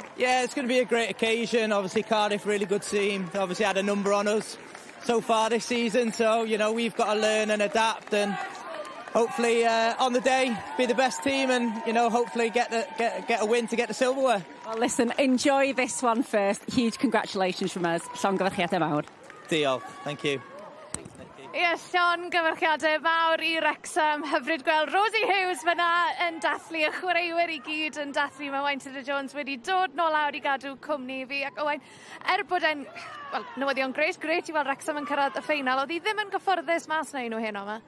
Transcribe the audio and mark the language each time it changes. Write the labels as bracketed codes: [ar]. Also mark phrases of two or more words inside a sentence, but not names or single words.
[en] Yeah, it's going to be a great occasion. Obviously, Cardiff, really good team. They obviously had a number on us so far this season, so, you know, we've got to learn and adapt, and hopefully on the day be the best team, and you know, hopefully get a win to get the silverware. Well, listen, enjoy this one first. Huge congratulations from us. [cy] Llongyfarchiadau mawr. Diolch, [en] thank you. Yes, [cy] llongyfarchiadau mawr I Wrexham. Hyfryd gweld Rosie Hughes fyna yn dathlu, y chwaraewyr I gyd yn dathlu. Mae Wynton Jones wedi dod nôl lawr I gadw cwmni fi. Ac Owain, bod e'n newyddion greit I weld Wrexham yn cyrraedd y ffeinal. Oedd hi ddim yn gyfforddus mas na un o hyn yma?